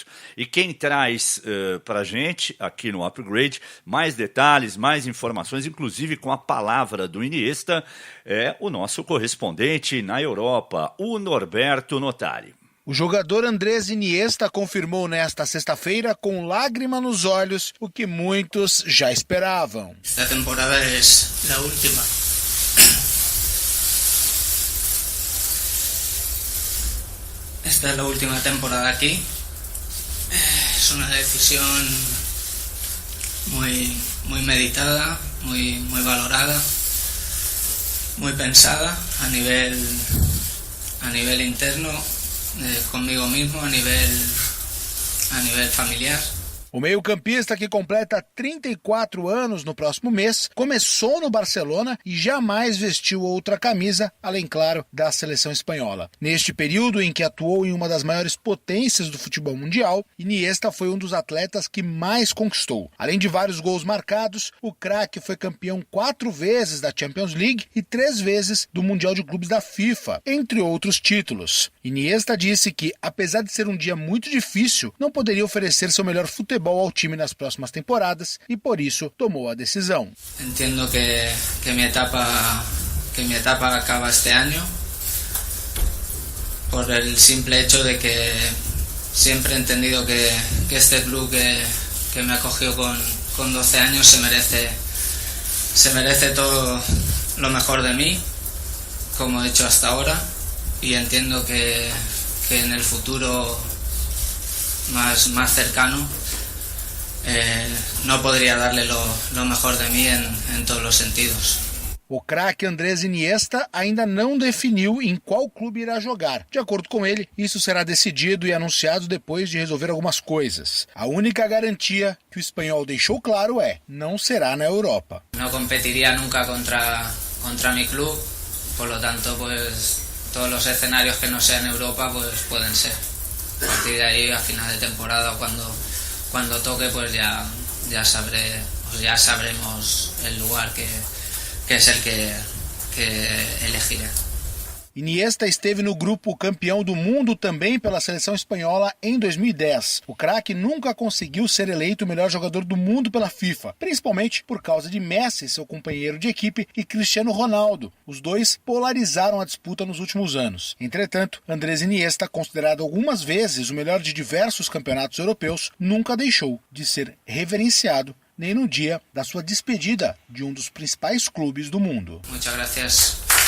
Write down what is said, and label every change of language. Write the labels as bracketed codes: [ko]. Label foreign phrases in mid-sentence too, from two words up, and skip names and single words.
[pt] E quem traz para a gente, aqui no Upgrade, mais detalhes, mais informações, inclusive com a palavra do Iniesta, é o nosso correspondente na Europa, o Norberto Notari. O jogador Andrés Iniesta confirmou nesta sexta-feira com lágrima nos olhos o que muitos já esperavam. Esta temporada é a última. [es] Esta es la última temporada aquí. Es una decisión muy meditada, muy valorada, muy pensada a nivel interno, conmigo mismo, a nivel familiar. [pt] O meio-campista, que completa 34 anos no próximo mês, começou no Barcelona e jamais vestiu outra camisa, além, claro, da seleção espanhola. Neste período em que atuou em uma das maiores potências do futebol mundial, Iniesta foi um dos atletas que mais conquistou. Além de vários gols marcados, o craque foi campeão 4 vezes da Champions League e 3 vezes do Mundial de Clubes da FIFA, entre outros títulos. Iniesta disse que, apesar de ser um dia muito difícil, não poderia oferecer seu melhor futebol ao time nas próximas temporadas e por isso tomou a decisão. [es] Entendo que mi etapa acaba este año por el simple hecho de que siempre he entendido que este club que me acogió con 12 años se merece todo lo mejor de mí, como he hecho hasta ahora, y entiendo que en el futuro más cercano no podría darle lo mejor de mí en todos los sentidos. [pt] O craque Andrés Iniesta ainda não definiu em qual clube irá jogar. De acordo com ele, isso será decidido e anunciado depois de resolver algumas coisas. A única garantia que o espanhol deixou claro é: não será na Europa. [es] No competiría nunca contra mi club, por lo tanto, pues todos los escenarios que no sean Europa, pues pueden ser. A partir de ahí, a final de temporada o cuando toque, pues ya sabremos el lugar que es el que elegiré. [pt] Iniesta esteve no grupo campeão do mundo também pela seleção espanhola em 2010. O craque nunca conseguiu ser eleito o melhor jogador do mundo pela FIFA, principalmente por causa de Messi, seu companheiro de equipe, e Cristiano Ronaldo. Os dois polarizaram a disputa nos últimos anos. Entretanto, Andrés Iniesta, considerado algumas vezes o melhor de diversos campeonatos europeus, nunca deixou de ser reverenciado nem no dia da sua despedida de um dos principais clubes do mundo. [es] Muchas gracias.